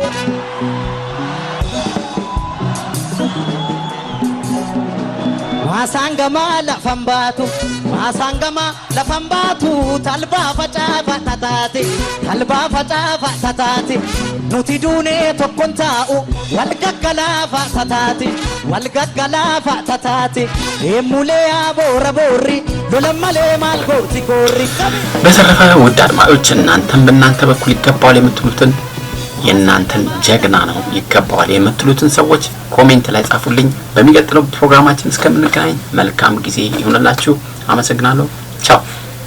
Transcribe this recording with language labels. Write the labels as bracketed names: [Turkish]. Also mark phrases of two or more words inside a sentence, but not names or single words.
[Oromo] maasaan gamaa lafan baatu talbaa facaafa tataati nuti duunee tokkon taa'u wal gaggalaafa tataati eemulee aboora boorri lolan malee maal gooti goorri [Amharic] በተረፈ ውድ አድማጮች እናንተም በእናንተ በኩል ይገባዋል የምትሉትን የእናንተን ጀግና ነው ይገባዋል የምትሉትን ሰዎች ኮሜንት ላይ ጻፉልኝ በሚቀጥለው ፕሮግራማችን እስከምንገናኝ መልካም ጊዜ ይሁንላችሁ አመሰግናለሁ ቻው